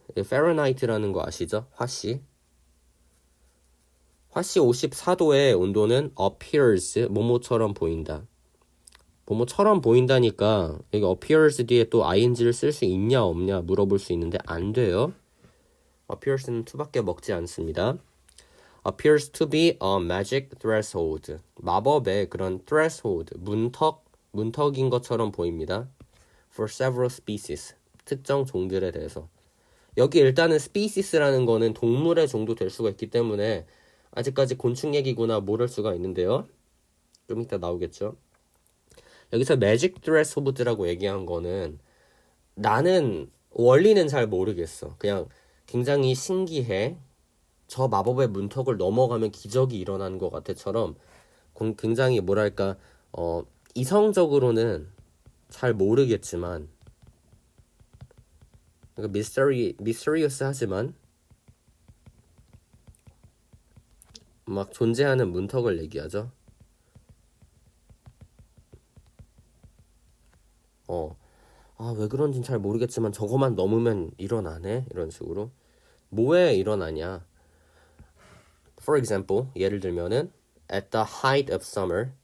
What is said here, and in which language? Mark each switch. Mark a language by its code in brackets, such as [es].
[ko] Fahrenheit라는 거 아시죠? 화씨 54도의 온도는 appears, 뭐뭐처럼 보인다. 뭐뭐처럼 보인다니까 여기 appears 뒤에 또 ing를 쓸 수 있냐 없냐 물어볼 수 있는데 안 돼요. appears는 to밖에 먹지 않습니다. [en] appears to be a magic threshold. [ko] 마법의 그런 threshold, 문턱인 것처럼 보입니다. [en] For several species. [ko] 특정 종들에 대해서. 여기 일단은 species라는 거는 동물의 종도 될 수가 있기 때문에 아직까지 곤충 얘기구나 모를 수가 있는데요. 좀 이따 나오겠죠. 여기서 magic threshold라고 얘기한 거는 나는 원리는 잘 모르겠어. 그냥 굉장히 신기해. 저 마법의 문턱을 넘어가면 기적이 일어나는 것 같아처럼 굉장히 뭐랄까 이성적으로는 잘 모르겠지만 mysterious 하지만 막 존재하는 문턱을 얘기하죠. 왜 그런진 잘 모르겠지만 저거만 넘으면 일어나네? 이런 식으로. 뭐에 일어나냐? [en] For example, [ko] 예를 들면은 [en] at the height of summer.